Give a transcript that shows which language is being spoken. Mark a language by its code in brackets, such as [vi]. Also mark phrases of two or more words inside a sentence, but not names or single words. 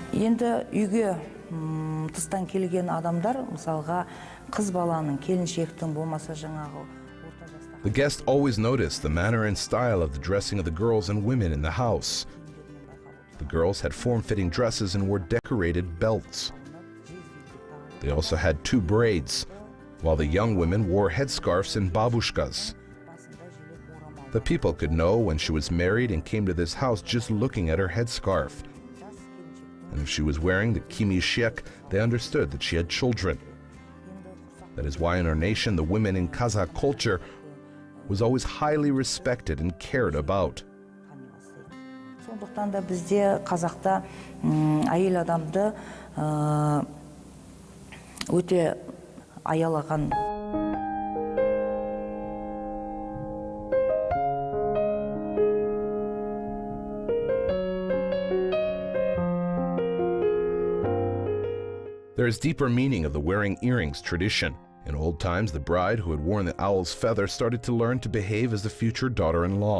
[kk] Енді үйге тыстан келген адамдар, мысалға қыз баланың, келіншектің болмаса жаңағы орта жастағы. [en] The guest always noticed the manner and style of the dressing of the girls and women in the house. The girls had form-fitting dresses and wore decorated belts. They also had 2 braids, while the young women wore headscarves and babushkas. The people could know when she was married and came to this house just looking at her headscarf. And if she was wearing the kimishek, they understood that she had children. That is why in our nation, the women in Kazakh culture was always highly respected and cared about. [kk] Сондықтан да бізде Қазақта әйел адамды өте аялаған. [en] There is deeper meaning of the wearing earrings tradition. In old times, the bride who had worn the owl's feather started to learn to behave as the future daughter-in-law.